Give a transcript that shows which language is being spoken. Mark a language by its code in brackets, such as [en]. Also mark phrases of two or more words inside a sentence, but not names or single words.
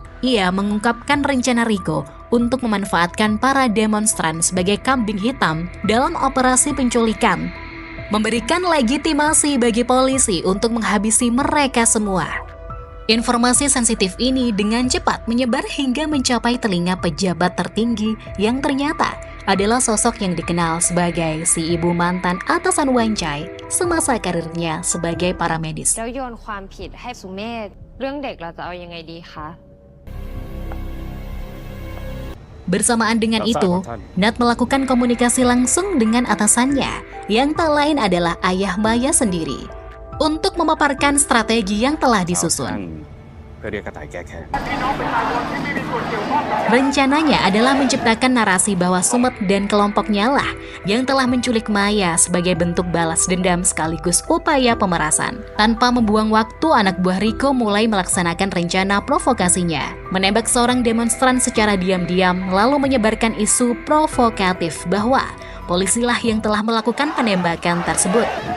[id] Ia mengungkapkan rencana Riko untuk memanfaatkan para demonstran sebagai kambing hitam dalam operasi penculikan, memberikan legitimasi bagi polisi untuk menghabisi mereka semua. Informasi sensitif ini dengan cepat menyebar hingga mencapai telinga pejabat tertinggi yang ternyata adalah sosok yang dikenal sebagai si ibu mantan atasan Wancai semasa karirnya sebagai paramedis. [th] แล้วโยนความผิดให้สุเมธเรื่องเด็กเราจะเอายังไงดีคะ [id] Bersamaan dengan itu, Nat melakukan komunikasi langsung dengan atasannya, yang tak lain adalah ayah Maya sendiri, untuk memaparkan strategi yang telah disusun. [th] เพื่อเรียกกระต่ายแก้แค้น [id] Rencananya adalah menciptakan narasi bahwa Sumet dan kelompoknya lah yang telah menculik Maya sebagai bentuk balas dendam sekaligus upaya pemerasan. Tanpa membuang waktu, anak buah Riko mulai melaksanakan rencana provokasinya, menembak seorang demonstran secara diam-diam lalu menyebarkan isu provokatif bahwa polisilah yang telah melakukan penembakan tersebut.